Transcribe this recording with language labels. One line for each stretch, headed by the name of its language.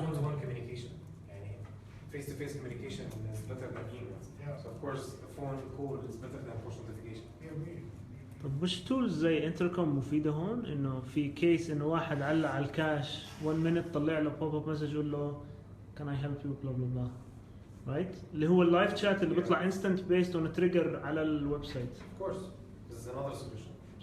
English: it's one-to-one communication. يعني face-to-face communication is better than emails. Yeah. So of course a phone call is better than push notification. yeah,
Arabic: طب مش تولز زي انتركم مفيدة هون انه في كيس انه واحد علق على الكاش
English: 1 minute
Arabic: طلع له بوب اب مسج يقول له
English: can I help you blah blah blah right
Arabic: اللي هو اللايف شات اللي بيطلع
English: instant based on trigger
Arabic: على الويب سايت.
English: Of course this is another solution.